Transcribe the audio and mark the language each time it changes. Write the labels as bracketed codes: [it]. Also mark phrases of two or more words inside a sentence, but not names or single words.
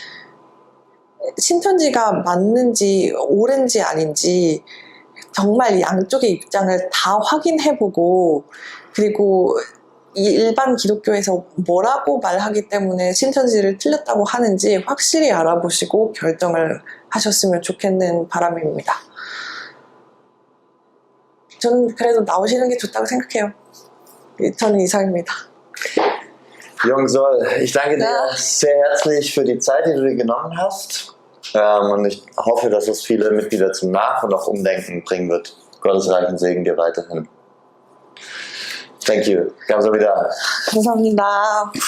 [ko] 신천지가 맞는지 옳은지 아닌지 정말 양쪽의 입장을 다 확인해보고, 그리고 이 일반 기독교에서 뭐라고 말하기 때문에 신천지를 틀렸다고 하는지 확실히 알아보시고 결정을 하셨으면 좋겠는 바람입니다. 저는 그래도 나오시는 게 좋다고 생각해요. 저는 이상입니다. [de] Jungsoll, ich danke dir sehr herzlich für die Zeit, die du dir genommen hast. Und ich hoffe, dass es viele Mitglieder zum Nach- und auch Umdenken bringen wird. Gottes reichen Segen dir weiterhin. [en] Thank you. [ko] 감사합니다. 감사합니다.